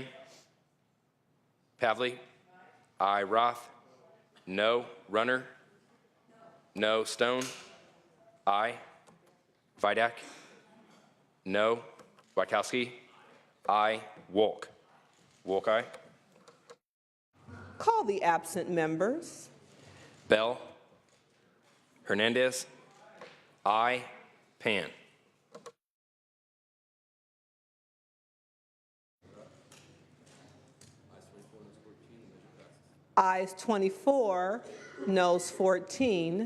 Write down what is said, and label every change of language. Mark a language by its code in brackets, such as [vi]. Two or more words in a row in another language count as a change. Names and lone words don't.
[en] Pavley. I. Roth. No. Runner. No. Stone. I. Vidak. No. Wachowski. I. Wolk. Wolk, aye. Call the absent members. Bell. Hernandez. I. Pan. Ayes 24, noes 14.